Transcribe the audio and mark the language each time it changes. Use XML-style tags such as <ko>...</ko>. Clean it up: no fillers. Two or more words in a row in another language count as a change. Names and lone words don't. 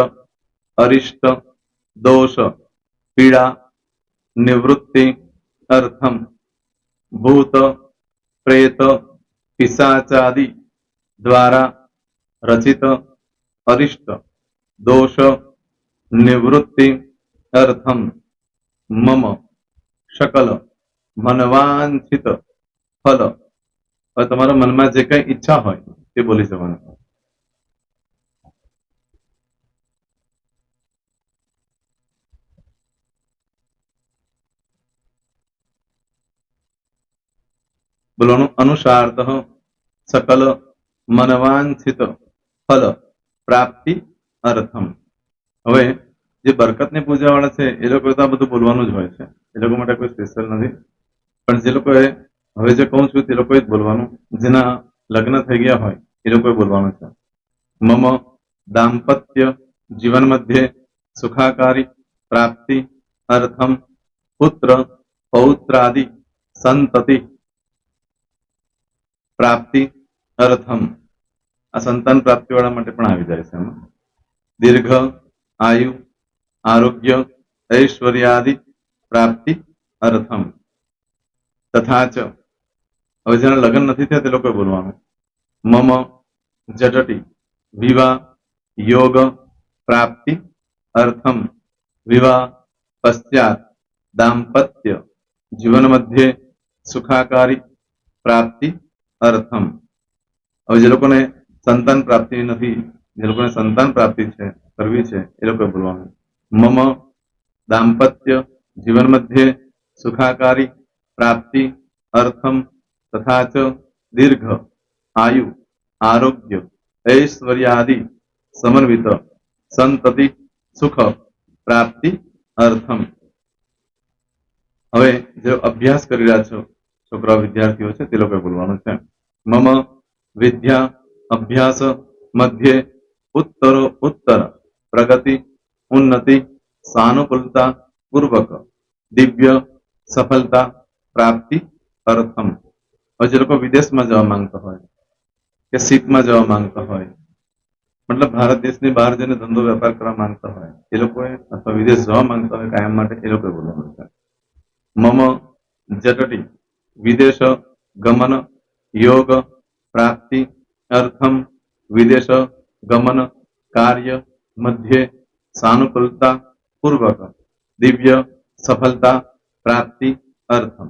<sa>अरिष्ट दोष पीड़ा निवृत्ति अर्थम भूत प्रेत पिशाचादि द्वारा रचित अरिष्ट दोष निवृत्ति अर्थम मम सकल मनवांछित फल.</sa> <hi>और तुम्हारा मन में जे कई इच्छा हो ते बोली जवाना.</hi> <sa>बोलो अनुसारतः सकल मनवांछित फल प्राप्ति अर्थम.</sa> <gu>હવે જે બરકતની પૂજા વાળા છે એ લોકો તો આ બધું બોલવાનું જ હોય છે. એ લોકો માટે કોઈ સ્પેશિયલ નથી. પણ જે લોકોએ હવે જે કહું છું તે લોકોએ જ બોલવાનું. જેના લગ્ન થઈ ગયા હોય એ લોકોએ બોલવાનું છે.</gu> <sa>મમ દાંપત્ય જીવન મધ્યે સુખાકારી પ્રાપ્તિ અર્થમ પુત્ર પૌત્રાદિ સંતતિ પ્રાપ્તિ અર્થમ.</sa> <gu>આ સંતાન પ્રાપ્તિ વાળા માટે પણ આવી જાય છે.</gu> <sa>દીર્ઘ આયુ આરોગ્ય ऐश्वर्यादि प्राप्ति अर्थम तथा च.</sa> <gu>હવે જેના લગ્ન નથી થયા તે લોકોએ બોલવાનું.</gu> <sa>મમ જટટી વિવાહ યોગ પ્રાપ્તિ અર્થમ વિવાહ પશ્ચાત દાંપત્ય જીવન મધ્યે સુખાકારી પ્રાપ્તિ અર્થમ.</sa> <gu>હવે જે લોકોને સંતાન પ્રાપ્તિ નથી, જે લોકોને સંતાન પ્રાપ્તિ છે કરવી છે એ લોકોએ બોલવાનું.</gu> <sa>મમ दाम्पत्य जीवन मध्य सुखाकारी प्राप्ति अर्थम तथा च दीर्घ आयु आरोग्य ऐश्वर्यादि समन्वित संतति सुख प्राप्ति अर्थम.</sa> <gu>હવે જે અભ્યાસ કરી રહ્યા છો છોકરા વિદ્યાર્થીઓ છે તે લોકોએ બોલવાનું છે.</gu> <sa>મમ विद्या अभ्यास मध्ये उत्तरो उत्तर प्रगति उन्नति सानुकूलता पूर्वक दिव्य सफलता प्राप्ति अर्थम।</sa> <hi>और जो लोग विदेश में जवा मांगता हो</hi> <gu>કે સીટમાં જવા માંગતા હોય, મતલબ ભારત દેશની બહાર જઈને ધંધો વેપાર કરવા માંગતા હોય એ લોકોએ, અથવા વિદેશ જવા માંગતા હોય કાયમ માટે, એ લોકોએ બોલવાનું છે.</gu> <sa>મમ જટટી વિદેશ ગમન યોગ પ્રાપ્તિ અર્થમ વિદેશ ગમન કાર્ય મધ્યે સાનુકૂલતા પૂર્વક દિવ્ય સફળતા પ્રાપ્તિ અર્થમ.</sa>